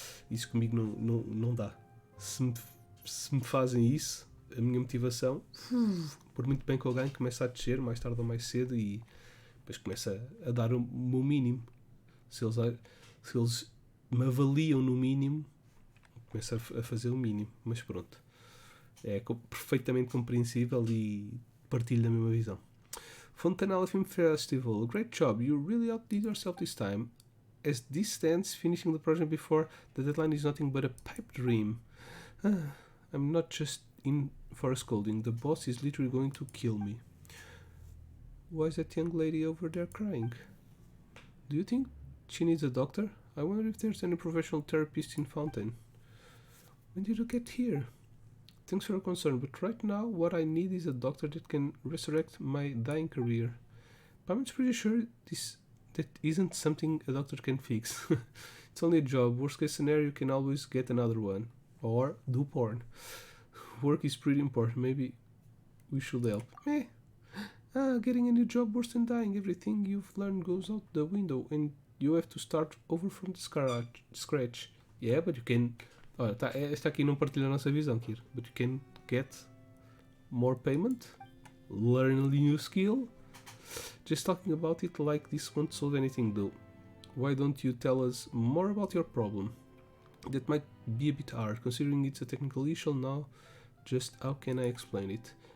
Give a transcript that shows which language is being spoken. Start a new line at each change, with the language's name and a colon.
Portuguese: Isso comigo não dá. Se me fazem isso, a minha motivação, por muito bem que eu ganho, começa a descer mais tarde ou mais cedo e depois começa a dar o meu mínimo. Se eles me avaliam no mínimo, começo a fazer o mínimo, mas pronto, é perfeitamente compreensível e partilho da mesma visão.
English: Fontanella Film Festival, great job, you really outdid yourself this time. As this stands, finishing the project before the deadline is nothing but a pipe dream. I'm not just in for a scolding, the boss is literally going to kill me. Why is that young lady over there crying? Do you think she needs a doctor? I wonder if there's any professional therapist in Fountain. When did you get here? Thanks for your concern, but right now what I need is a doctor that can resurrect my dying career. But I'm pretty sure that isn't something a doctor can fix. It's only a job. Worst case scenario, you can always get another one. Or do porn. Work is pretty important. Maybe we should help. Getting a new job worse than dying. Everything you've learned goes out the window and you have to start over from the scratch. Yeah, but you can...
Portuguese: esta aqui não partilha a nossa visão, Kir.
English: But you can get more payment, learn a new skill. Just talking about it like this won't solve anything though. Why don't you tell us more about your problem? That might be a bit hard, considering it's a technical issue now. Just how can I explain it?